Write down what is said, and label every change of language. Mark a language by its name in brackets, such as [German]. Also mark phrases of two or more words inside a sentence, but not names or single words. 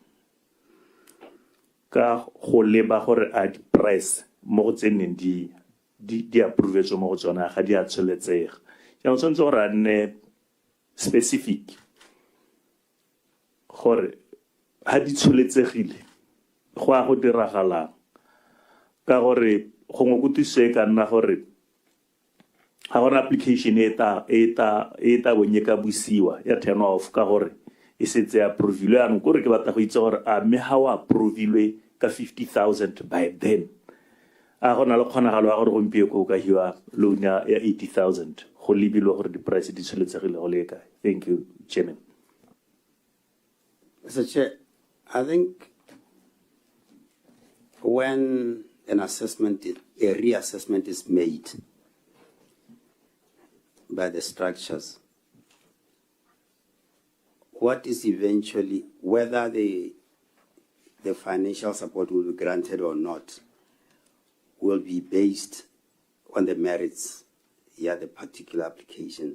[Tswana] ka go leba gore a di price mo go tseneng di approve mo go tsona ga di a tshweletsega ya no tshwantse gore a nne specific gore ha di tshweletsegile go a go diragalang ka gore gongwe go tuse ka nna gore ga gona application e ta bonye ka busiwa ya [English] turn off [Tswana] ka gore e setse approvilwe ya no gore ke batla go itse gore a me ha wa approvilwe ka 50,000 [English] by then [Tswana] a gona le kgonagalo ya gore gompie ko ka hiwa loan ya 80,000 go lebilwe gore di price di tshweletsegile go le kae. [English] Thank you, Chairman. Mr. Chair, I think when a reassessment is made by the structures, what is eventually, whether the financial support will be granted or not, will be based on the merits, the particular application.